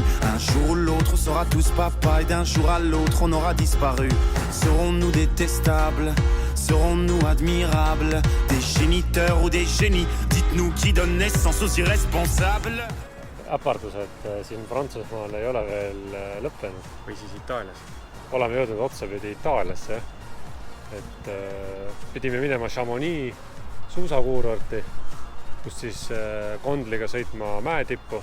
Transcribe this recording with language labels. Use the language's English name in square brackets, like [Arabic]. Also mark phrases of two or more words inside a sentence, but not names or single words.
[French] Un jour ou l'autre, on sera tous papa et d'un jour à l'autre, on aura disparu. Serons-nous détestables? Serons-nous admirables? Des géniteurs ou des génies? Dites-nous qui donne naissance aux irresponsables. [Estonian] Äpardused siin Prantsusmaal ei ole veel lõppenud. Või siis Itaalias. Oleme jõudnud otsapidi Itaaliasse. Et pidime minema Chamonix suusakuurorti, kus siis kondliga sõitma mäetippu.